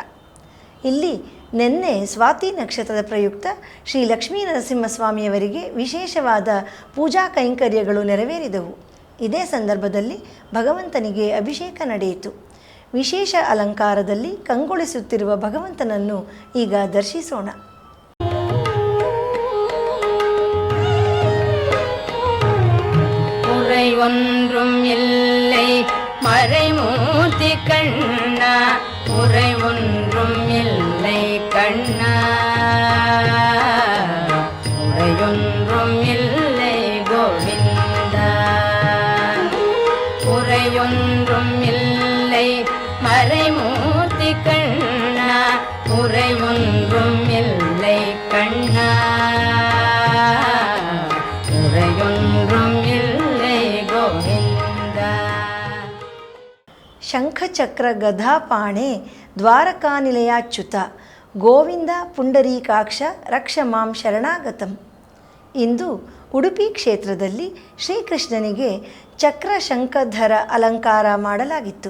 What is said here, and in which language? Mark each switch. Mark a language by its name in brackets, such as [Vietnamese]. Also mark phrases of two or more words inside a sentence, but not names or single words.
[Kannada] ಇಲ್ಲಿ ನಿನ್ನೆ ಸ್ವಾತಿ ನಕ್ಷತ್ರದ ಪ್ರಯುಕ್ತ ಶ್ರೀ ಲಕ್ಷ್ಮೀ ನರಸಿಂಹಸ್ವಾಮಿಯವರಿಗೆ ವಿಶೇಷವಾದ ಪೂಜಾ ಕೈಂಕರ್ಯಗಳು ನೆರವೇರಿದವು. ಇದೇ ಸಂದರ್ಭದಲ್ಲಿ ಭಗವಂತನಿಗೆ ಅಭಿಷೇಕ ನಡೆಯಿತು. ವಿಶೇಷ ಅಲಂಕಾರದಲ್ಲಿ ಕಂಗೊಳಿಸುತ್ತಿರುವ ಭಗವಂತನನ್ನು ಈಗ ದರ್ಶಿಸೋಣ. [Tamil] ஒன்றும் இல்லை மறைமூர்த்தி கண்ணா, உரை ஒன்றும் இல்லை கண்ணா, உரையொன்றும் இல்லை கோவிந்தா, உரையொன்றும் இல்லை மறைமூர்த்தி கண்ணா, உரை ஒன்றும் இல்லை கண்ணா, உரையொன்றும் [Sanskrit] ಶಂಖಚಕ್ರ ಗದಾಪಾಣೆ ದ್ವಾರಕಾನಿಲಯಾಚ್ಯುತ ಗೋವಿಂದ ಪುಂಡರೀಕಾಕ್ಷ ರಕ್ಷ ಮಾಂ ಶರಣಾಗತಂ. [Kannada] ಇಂದು ಉಡುಪಿ ಕ್ಷೇತ್ರದಲ್ಲಿ ಶ್ರೀಕೃಷ್ಣನಿಗೆ ಚಕ್ರ ಶಂಖಧರ ಅಲಂಕಾರ ಮಾಡಲಾಗಿತ್ತು.